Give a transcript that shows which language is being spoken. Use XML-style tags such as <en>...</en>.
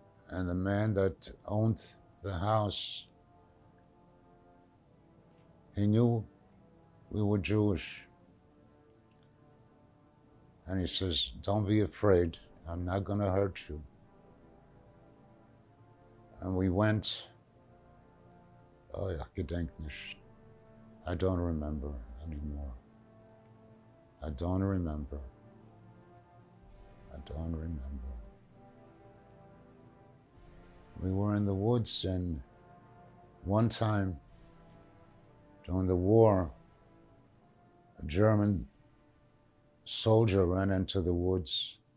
<en>And the man that owned the house, he knew we were Jewish. And he says, "Don't be afraid, I'm not gonna hurt you." And we went, oh,</en> <yi>ich gedenk nicht.</yi> <en>I don't remember anymore. I don't remember. I don't remember. We were in the woods, and one time during the war, a German soldier ran into the woods.</en>